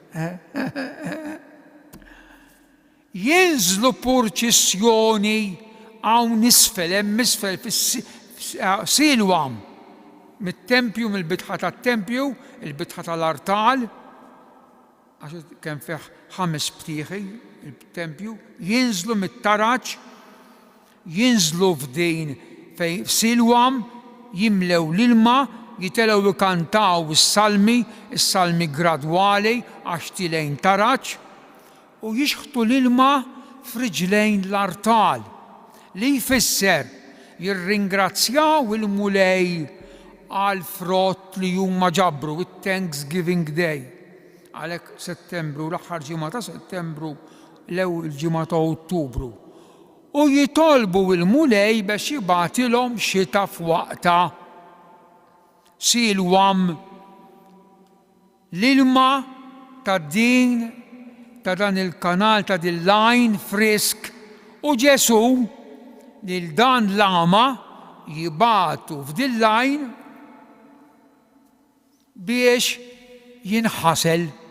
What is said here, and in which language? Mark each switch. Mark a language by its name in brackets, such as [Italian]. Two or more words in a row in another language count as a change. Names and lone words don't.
[Maltese] Jinżlu purċissjoni hawn isfel, hemm isfel fis-Silwam, mit-tempju, mill-bitħa tat-tempju, il-bitħa tal-artal, għax kemm fih 5 btieħi il-tempju, jinżlu mit-taraġġ, jinżlu f'din fejn Silwam, jimlew l-ilma, jitelgħu jkantaw is-salmi gradwali għax tilejn taraġġ, u jixħtu l-ilma f'riġlejn l-artal li jfisser jirringrazzjaw il-mulej għal frott li huma ġabru, it-Thanksgiving Day. Għalhekk Settembru, l-aħħar ġimgħa ta' Settembru, l-ewwel ġimgħa ta' Ottubru. U jitolbu il-mulej biex jibgħatilhom xita f'waqta. Silwam l-ilma ta' dan il-kanal ta' din line frisk u Ġesu lil dan l-ama jibgħatu f'din line biex jinħasel.